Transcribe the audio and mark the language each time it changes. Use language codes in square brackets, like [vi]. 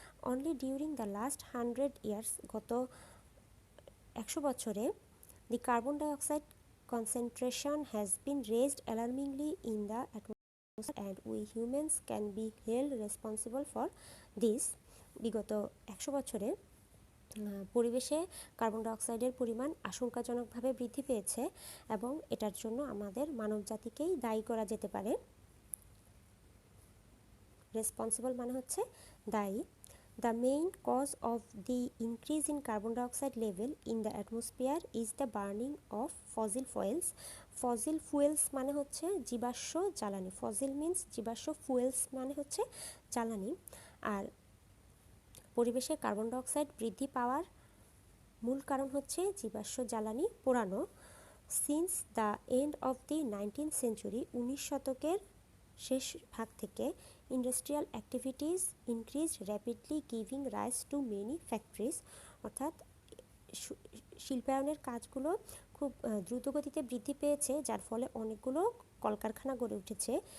[en] only during the last 100 years, [bn] গত 100 বছরে [en] The carbon dioxide concentration has been raised alarmingly in the atmosphere and we humans can be held responsible for this. [bn] বিগত 100 বছরে পরিবেশে carbon ডাইঅক্সাইডের পরিমাণ আশঙ্কাজনকভাবে বৃদ্ধি পেয়েছে এবং এটার জন্য আমাদের মানবজাতিকেই দায়ী করা যেতে পারে। রেসপন্সিবল মানে হচ্ছে দায়ী। [en] The main cause of the increase in carbon dioxide level in the atmosphere is the burning of fossil fuels. [bn] Fossil fuels মানে হচ্ছে জীবাশ্ম জ্বালানি। Fossil means জীবাশ্ম, fuels মানে হচ্ছে জ্বালানি। আর পরিবেশে কার্বন ডাইঅক্সাইড বৃদ্ধি পাওয়ার মূল কারণ হচ্ছে জীবাশ্ম জ্বালানি পোড়ানো। [en] since the end of the 19th century, [bn] 19 শতকের শেষ ভাগ থেকে [en] industrial activities increase rapidly giving rise to many factories, [bn] অর্থাৎ শিল্পায়নের কাজগুলো খুব দ্রুতগতিতে বৃদ্ধি পেয়েছে, যার ফলে অনেকগুলো কলকারখানা গড়ে উঠেছে।